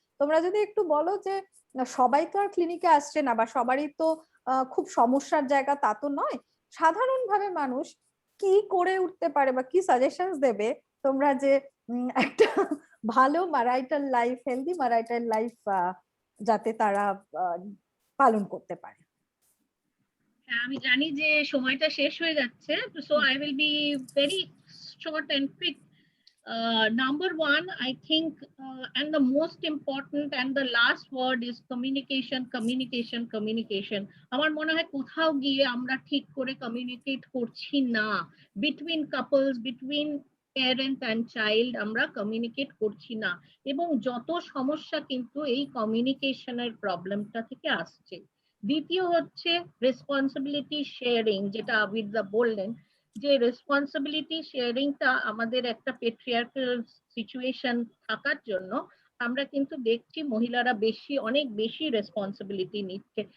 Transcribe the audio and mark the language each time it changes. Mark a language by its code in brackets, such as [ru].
[bn] তোমরা যদি একটু বলো যে সবাই তো আর ক্লিনিকে আসছে না, বা সবারই তো খুব সমস্যার জায়গা তা তো নয়, সাধারণভাবে মানুষ কি করে উঠতে পারে বা কি সাজেশনস দেবে তোমরা, যে একটা ভালো marital life, healthy marital life যাতে তারা পালন করতে পারে। হ্যাঁ, আমি জানি যে সময়টা শেষ হয়ে যাচ্ছে, [en] So I will be very short and quick. Number one, I think, and the most important and the last word is communication, communication, communication. [bn] আমার মনে হয় কোথাও গিয়ে আমরা ঠিক করে কমিউনিকেট করছি না, between couples, between parent and child আমরা কমিউনিকেট করছি না, এবং যত সমস্যা কিন্তু এই কমিউনিকেশনের প্রবলেমটা থেকে আসছে। দ্বিতীয় হচ্ছে রেসপন্সিবিলিটি শেয়ারিং, যেটা আবিদা বললেন, যে রেসপন্সিবিলিটি শেয়ারিংটা আমাদের একটা পেট্রিয়ার্কাল সিচুয়েশন থাকার জন্য আমরা কিন্তু দেখছি মহিলারা অনেক বেশি রেসপন্সিবিলিটি নিচ্ছে।